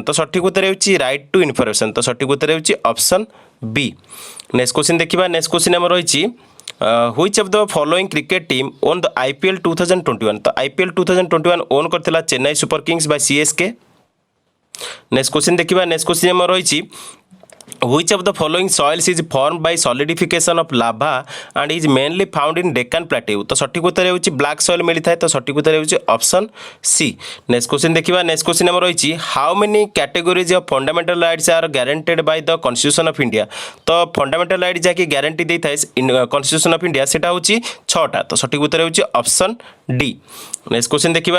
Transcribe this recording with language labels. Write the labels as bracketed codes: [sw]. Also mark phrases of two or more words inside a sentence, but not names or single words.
[or] ତ ସଠିକ ଉତ୍ତର ହେଉଛି [en] right to information. [or] ତ ସଠିକ ଉତ୍ତର ହେଉଛି [en] option B. next question देखिबा. next question [or] ହମର ହେଉଛି [en] which of the following cricket team won the IPL 2021? [or] तो IPL 2021 ओन करथिला चेन्नई सुपर किंग्स बाय CSK. [en] next question देखिबा. next question [or] ହମର ହେଉଛି [en] which of the following soils is formed by solidification of lava and is mainly found in Deccan Plateau? [or] ତ ସଠିକ ଉତ୍ତର ହେଉଛି [en] black soil [or] ମିଳି ଥାଏ. ତ ସଠିକ ଉତ୍ତର ହେଉଛି [en] option C. next question देखिबा. next question [or] ହମର ହେଉଛି [en] how many categories of fundamental rights are guaranteed by the constitution of India? [or] ତ [en] fundamental right [or] ଯାହାକି गारंटी ଦେ ଥାଏ [en] constitution of India [or] ସେଟା ହେଉଛି 6ଟା. ତ ସଠିକ ଉତ୍ତର ହେଉଛି [en] option D. next question [or] ଦେଖିବା.